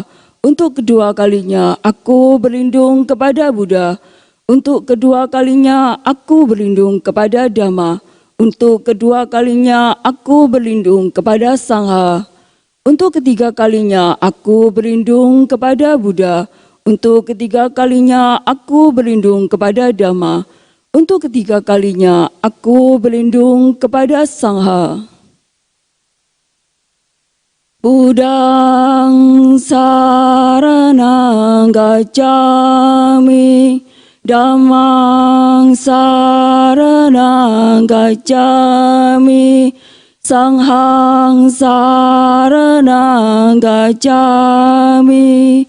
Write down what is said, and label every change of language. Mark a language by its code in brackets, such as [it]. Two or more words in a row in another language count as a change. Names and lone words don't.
[id] Untuk kedua kalinya aku berlindung kepada Buddha, untuk kedua kalinya aku berlindung kepada Dhamma, untuk kedua kalinya aku berlindung kepada Sangha. Untuk ketiga kalinya aku berlindung kepada Buddha, untuk ketiga kalinya aku berlindung kepada Dhamma, untuk ketiga kalinya aku berlindung kepada Sangha. [pi] Buddhang saranang gacchami, Dhammang saranang gacchami, Sanghang saranang gacchami.